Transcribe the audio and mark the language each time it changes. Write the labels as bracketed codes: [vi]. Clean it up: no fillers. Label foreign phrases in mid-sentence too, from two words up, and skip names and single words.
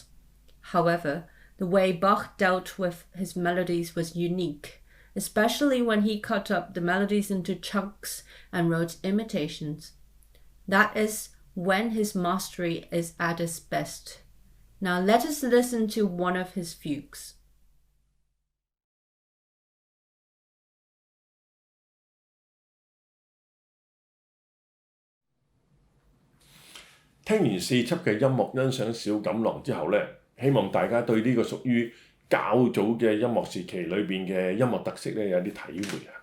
[en] However, the way Bach dealt with his melodies was unique, especially when he cut up the melodies into chunks and wrote imitations. That is when his mastery is at its best. Now let us listen to one of his fugues. [yue] 聽完4輯嘅音樂欣賞小錦囊之後呢，希望大家對呢個屬於較早嘅音樂時期裏邊嘅音樂特色呢有啲體會啊。